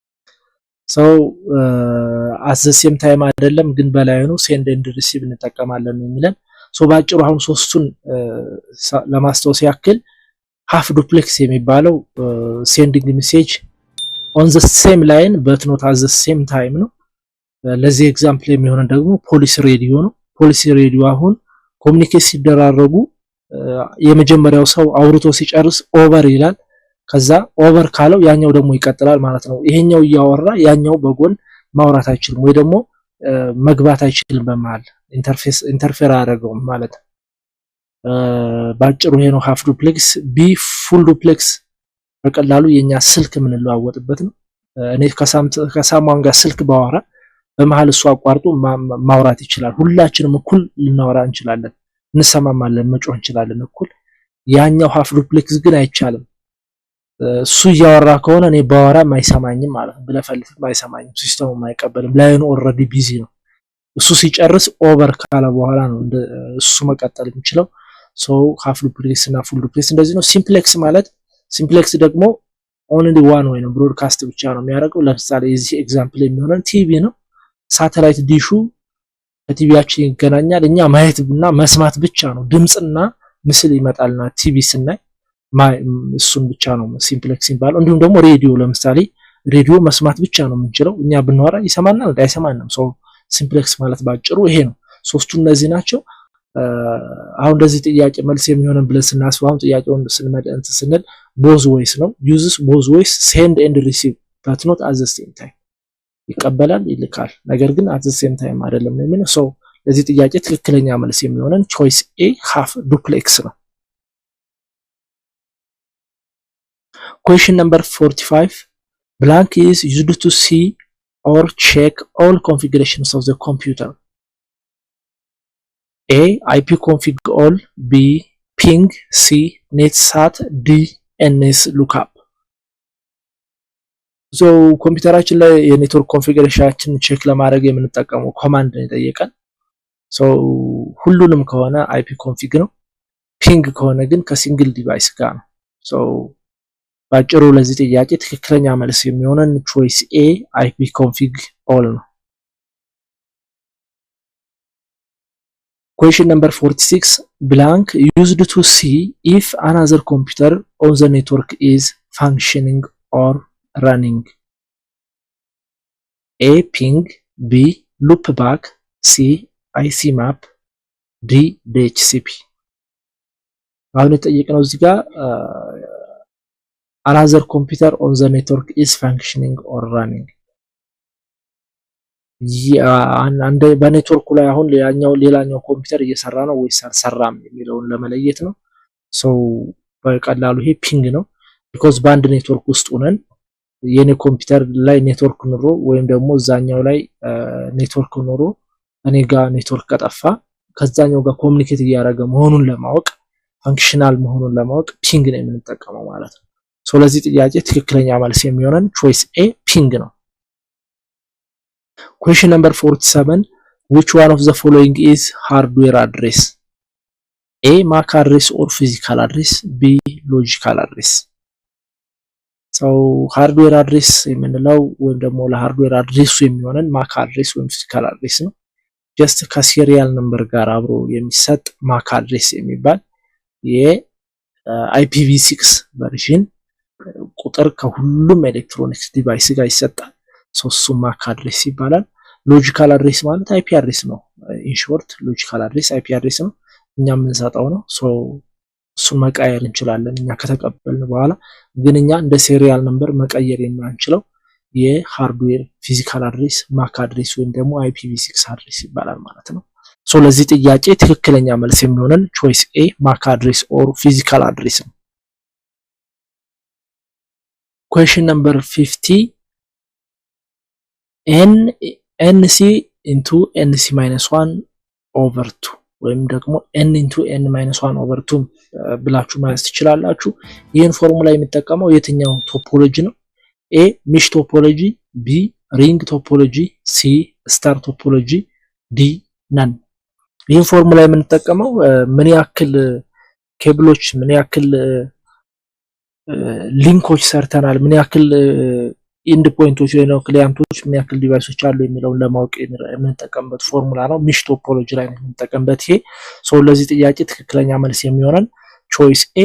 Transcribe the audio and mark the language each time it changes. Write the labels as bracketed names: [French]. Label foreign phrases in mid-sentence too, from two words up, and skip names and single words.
[Amharic] ይላል ሰው [English] at the same time [Amharic] አይደለም ግን በላይ ነው [English] send and receive [Amharic] እንጠቀማለን የሚለን ሶ ባጭሩ አሁን ሶስቱን ለማስተዋወስ ያክል [English] half duplex [Amharic] የሚባለው [English] sending message on the same line but not at the same time [Amharic] ነው ለዚህ ኤግዛምፕል የሚሆነው ደግሞ [English] police radio [Amharic] ነው [English] police radio [Amharic] አሁን ኮሙኒኬት ሲደራረጉ የመጀመሪያው ሰው አውርቶ ሲጨርስ ኦቨር ይላል ከዛ ኦቨር ካለው ያኛው ደግሞ ይቀጥላል ማለት ነው ይሄኛው ያወራ ያኛው በጎን ማውራት አይችልም ወይ ደግሞ መግባት አይችልም በመሃል ኢንተርፌር አያደርገውም ማለት ባጭሩ ይሄ ነው [English] half duplex [Amharic] ቢ [English] full duplex [Amharic] በቀላሉ የኛ ስልክ ምን ለዋወጥበት ነው እኔ ከሳማን ጋር ስልክ ባወራ በመሃል እሱ አቋርጦ ማውራት ይችላል ሁላችንም እኩል ልናወራ እንችላለን እንሰማማለን መጮህ እንችላለን እኩል ያኛው [English] half duplex [Amharic] ግን አይቻልም እሱ ያወራ ከሆነ እኔ ባወራ ማይሰማኝም ማለት ነው ብለፈልፍ ማይሰማኝም ሲስተሙ ማይቀበልም ላይኑ [English] already busy [Amharic] ነው እሱ ሲጨርስ ኦቨር ካለ በኋላ ነው እሱ መቀጠል የሚችለው ሶ [English] half duplex [Amharic] እና [English] full duplex [Amharic] እንደዚህ ነው ሲምፕሌክስ ማለት ሲምፕሌክስ ደግሞ only [English] one way [Amharic] ነው ብሮድካስት ብቻ ነው የሚያደርገው ለምሳሌ እዚህ ኤግዛምፕል የሚሆነን ቲቪ ነው [English] satellite dish [Amharic] ከቲቪያችን ይገናኛል እኛ ማየትና መስማት ብቻ ነው ድምጽና ምስል ይመጣልና ቲቪ ስናይ እሱን ብቻ ነው ሲምፕሌክስ ይባላል እንዲሁም ደግሞ ሬዲዮ ለምሳሌ ሬዲዮ መስማት ብቻ ነው የምንችለው እኛ ብንወራ ይሰማናል አይሰማንም ሶ ሲምፕሌክስ ማለት ባጭሩ ይሄ ነው ሶስቱ እነዚህ ናቸው አሁን እንደዚህ ጥያቄ መልስ የሚሆነን ብለን ስናስባው ጥያቄውን ስንል [English] both ways [Amharic] ነው [English] uses both ways send and receive [Amharic] but not [English] at the same time [Amharic] ይቀበላል ይልካል ነገር ግን at the same time አይደለም የሚለው ሶ ለዚህ ጥያቄ ትክክለኛ መልስ የሚሆነን [English] choice A half duplex [Amharic] ነው [English] question number 45 blank is used to see or check all configurations of the computer A ipconfig all B ping C netsat D ns lookup so [Amharic] ኮምፒውተራችን ላይ የኔትወርክ ኮንፊግሬሽናችን ቼክ ለማድረግ የምንጠቀመው ኮማንድ ነው የጠየቀን so ሁሉንም ከሆነ ipconfig ነው ping ከሆነ ግን ከሲንግል ዲቫይስ ጋር ነው so ባጭሩ ለዚህ ጥያቄ ትክክለኛ መልስ የሚሆነን [English] choice A ipconfig all [Amharic] ነው [English] question number 46 blank used to see if another computer on the network is functioning or running A ping B loopback C ICMap D DHCP [Amharic] አሁን የተጠየቀው እዚህ ጋር [English] another computer on the network is functioning or running [Amharic] አንድ በኔትወርኩ ላይ አሁን ሌላኛው ኮምፒውተር እየሰራ ነው ወይስ አልሰራም የሚለውን ለመለየት ነው ሶ በቀላሉ ይሄ ፒንግ ነው because በአንድ ኔትወርክ ውስጥ ሆነን የኔ ኮምፒውተር ላይ ኔትወርክ ኑሮ ወይም ደግሞ እዛኛው ላይ ኔትወርክ ኑሮ እኔ ጋር ኔትወርክ ከጠፋ ከዛኛው ጋር ኮሙኒኬት እያደረገ መሆኑን ለማወቅ ፋንክሽናል መሆኑን ለማወቅ ፒንግ ነው የምንጠቀመው ማለት ነው ሶ ለዚህ ጥያቄ ትክክለኛ መልስ የሚሆነን [English] choice A [Amharic] ፒንግ ነው [English] question number 47 which one of the following is hardware address A MAC address or physical address B logical address so hardware address [Amharic] የምንለው ወይም ደግሞ ለሃርድዌር አድሬሱ የሚሆነን [English] MAC address [Amharic] ወይም [English] physical address [Amharic] ነው just ከሲሪያል ነምበር ጋር አብሮ የሚሰጥ [English] MAC address [Amharic] የሚባል የIPv6 ቨርዥን ቁጥር ከሁሉም [English] electronics device [Amharic] ጋር ይሰጣል ሶሱ [English] MAC address [Amharic] ይባላል [English] logical address [Amharic] ማለት [English] IP address [Amharic] ነው [English] in short logical address IP address [Amharic] ነው እኛ የምንሰጠው ነው ሶ እሱን መቀየር እንችላለን እኛ ከተቀበልን በኋላ ግን እኛ እንደ [English] serial number [Amharic] መቀየር የማንችለው የሃርድዌር [English] physical address MAC address [Amharic] ወይም ደግሞ [English] IPv6 address [Amharic] ይባላል ማለት ነው ሶ ለዚህ ጥያቄ ትክክለኛ መልስ የሚሆነን [English] choice A MAC address or physical address [Amharic] ነው [English] question number 50 NC into NC-1 over 2 [Amharic] ወይም ደግሞ [English] n into n-1 over 2 [Amharic] ብላችሁ ማለት ትችላላችሁ ይሄን ፎርሙላ የሚጠቀመው የትኛው ቶፖሎጂ ነው [English] A mesh topology B ring topology C star topology D none [Amharic] ይሄን ፎርሙላ የምንጠቀመው ምን ያክል ኬብሎች ምን ያክል ሊንኮች ሰርተናል ምን ያክል ኢንድ ፖይንቶች ወይ ነው ክሊያንቶች ምን ያክል ዲቫይሶች አሉ የሚለውን ለማወቅ የምንጠቀምበት ፎርሙላ ነው [English] mesh topology [Amharic] ላይ የምንጠቀምበት ይሄ ሶ ለዚህ ጥያቄ ትክክለኛ መልስ የሚሆነን [English] choice A